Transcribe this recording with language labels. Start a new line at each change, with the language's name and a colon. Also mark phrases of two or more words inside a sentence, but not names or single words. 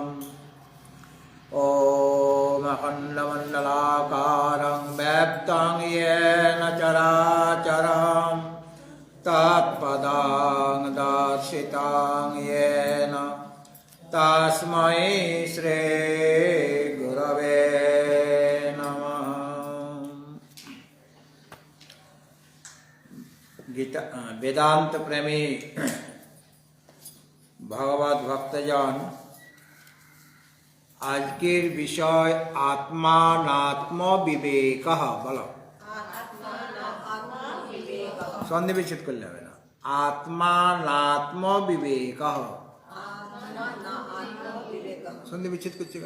Sanskrit: ॐ अखण्डमण्डलाकारं व्याप्तं येन चराचरं तत्पदं दर्शितं येन तस्मै श्रीगुरवे नमः।
Hindi: गीता वेदांत प्रेमी भगवत भक्तजन,
Bangla: আজকের বিষয় আত্মানাত্ম বিবেক। বলো, সন্ধি বিচ্ছেদ করলে হবে না। আত্মানাত্ম বিবেক। সন্ধি বিচ্ছেদ করছে কেন?